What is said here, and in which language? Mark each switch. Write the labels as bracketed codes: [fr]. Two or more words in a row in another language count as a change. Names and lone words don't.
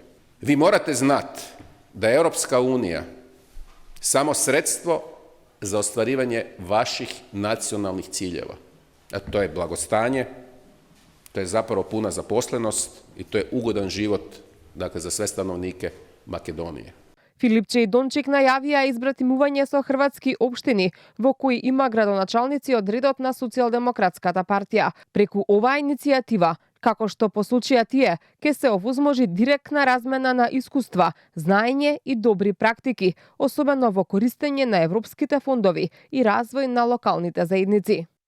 [hr] Vi morate znati da je Europska unija samo sredstvo za ostvarivanje vaših nacionalnih ciljeva. A to je blagostanje, to je zapravo puna zaposlenost i to je ugodan život, dakle, za sve stanovnike Makedonije. [mk] Филипче и Дончик најавија избратимување со хрватски општини, во кои има градоначалници од редот на Социјалдемократската партија. Преку оваа иницијатива, како што посочија тие, ќе се овозможи директна размена на искуства, знаење и добри практики, особено во користење на европските фондови и развој на локалните заедници.